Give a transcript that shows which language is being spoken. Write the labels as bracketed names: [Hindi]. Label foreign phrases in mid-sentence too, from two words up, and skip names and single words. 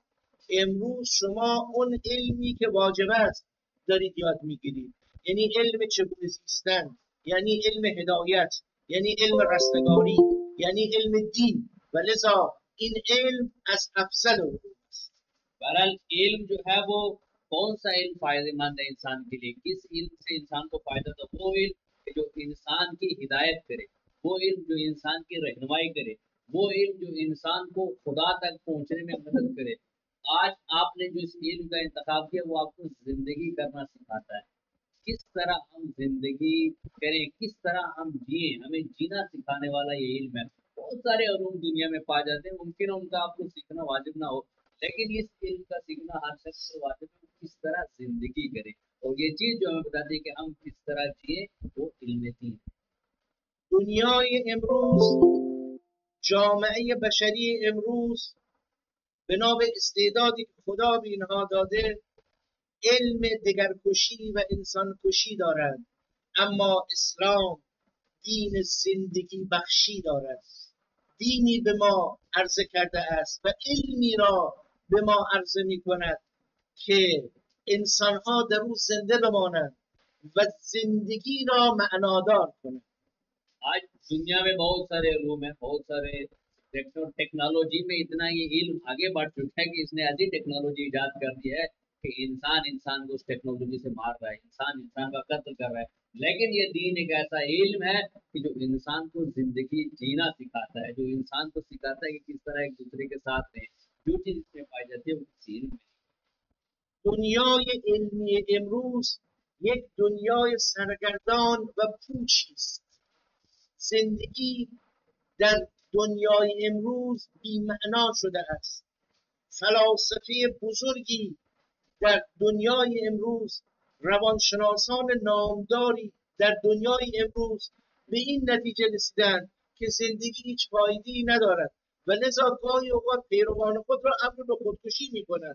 [Persian] امروز شما اون علمی که واجب است دارید یاد میگیرید، یعنی علم چگونه زیستن، یعنی علم هدایت، یعنی علم رستگاری، یعنی علم دین. و لذا این علم از افضل علوم است. [Hindi] बहरहाल इल्म जो है वो कौन सा इल्म फायदेमंद है इंसान के लिए, किस इल्म से इंसान को फायदा, तो वो इल्म जो इंसान की हिदायत करे, वो इल्म जो इंसान की रहनुमाई करे, वो इल्म जो इंसान को खुदा तक पहुंचने में मदद करे। आज आपने जो इस इल्म का इंतखाब किया वो आपको जिंदगी करना सिखाता है, किस तरह हम जिंदगी करें, किस तरह हम जिए, हमें जीना सिखाने वाला ये इल्म है। बहुत सारे उलूम दुनिया में पाए जाते हैं, मुमकिन है उनका आपको सीखना वाजिब ना हो, लेकिन इस इल्म का सीखना हर शख्स को वाजिब है, किस तरह जिंदगी करे। और ये चीज जो हमें बताती है कि हम किस तरह जिए, वो इल्म दीन। [Persian] دنیای امروز، جامعه بشری امروز بنا به استعدادی که خدا به اینها داده علم دگرکشی و انسانکشی دارد، اما اسلام دین زندگی بخشی دارد. دینی به ما عرضه کرده است و علمی را به ما عرضه می کند که انسانها در او زنده بمانند و زندگی را معنادار کنند. [Hindi] आज दुनिया में बहुत सारे उलूम हैं, बहुत सारे टेक्नोलॉजी में इतना ये इल्म आगे बढ़ चुका है कि इसने ऐसी टेक्नोलॉजी इजाद कर दी है कि इंसान इंसान को उस टेक्नोलॉजी से मार रहा है, इंसान इंसान का कत्ल कर रहा है। लेकिन ये दीन एक ऐसा इल्म है कि जो इंसान को जिंदगी जीना सिखाता है, जो इंसान को सिखाता है कि किस तरह एक दूसरे के साथ रहें। जो चीज इसमें पाई जाती है वो किसी इल्म में। [Persian] دنیای علمی امروز یک دنیای سرگردان و پوچی است. زندگی در دنیای امروز بی‌معنا شده است. فلاسفه بزرگی در دنیای امروز، روانشناسان نامداری در دنیای امروز به این نتیجه رسیدند که زندگی هیچ فایده‌ای ندارد و لذا گاهی اوقات پیروان خود را امر به خودکشی می‌کنند.